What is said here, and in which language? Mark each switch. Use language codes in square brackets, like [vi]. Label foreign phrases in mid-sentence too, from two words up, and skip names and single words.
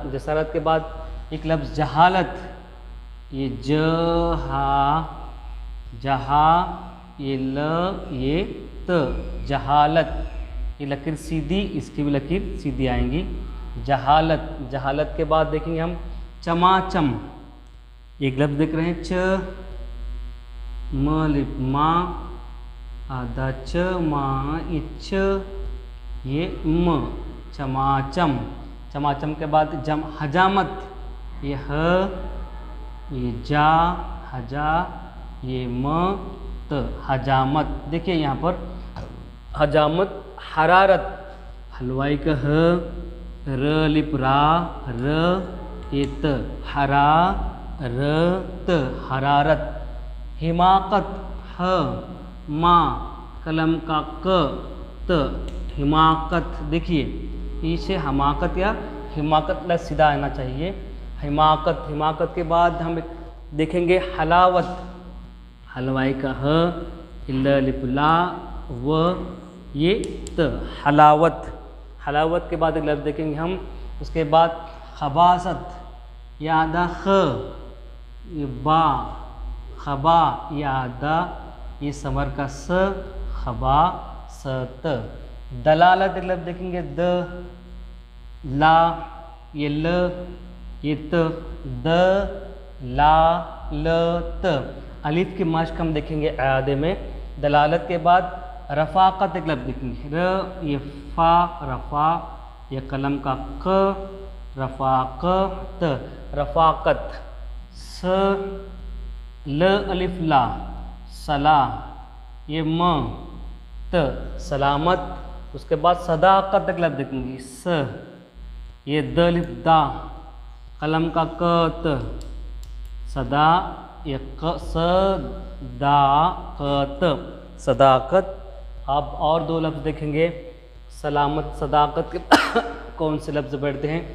[hi] जसारत के बाद एक लफ्ज़ जहालत, ये जहा ये ल ये त, जहालत। ये लकीर सीधी, इसकी भी लकीर सीधी आएंगी, जहालत। जहालत के बाद देखेंगे हम चमाचम। एक लफ्ज़ देख रहे हैं च म लिप मा, आधा च मा इच ये म, चमाचम। चमाचम के बाद हजामत, ये ह ये जा, हजा ये म त, हजामत। देखिए यहाँ पर हजामत। हरारत, हलवाई का ह, र लिप रा, र ये त, हरा र त, हरारत। हिमाकत, ह मा कलम का क त, हिमाकत। देखिए इसे हमाकत या हिमाकत लग सीधा आना चाहिए, हिमाकत। हिमाकत के बाद हम देखेंगे हलावत, हलवाई का ह, ल लिप ला व ये त, हलावत। हलावत के बाद एक लफ्ज़ देखेंगे हम। उसके बाद खबासत, यादा ख ये बा, खबा यादा ये समर का स, खबा सत। दलालत एक लफ्ज़ देखेंगे द ला ये ल ये त, द ला ल त। अलिफ की मश्क हम देखेंगे आदे में। दलालत के बाद रफ़ाक़त एक लफ्ज़ देखेंगे, र ये फ़ा रफ़ा ये कलम का क, रफ़ाक़त, रफ़ाक़त। स ल अलिफ ला, सला ये म त, सलामत। उसके बाद सदाक़त एक लफ्ज़ देखेंगे, स ये द अलिफ दा, कलम का क त, सदा ये क, सदाक़त, सदाक़त। अब और दो लफ्ज़ देखेंगे सलामत सदाक़त के कौन से लफ्ज़ बैठते हैं।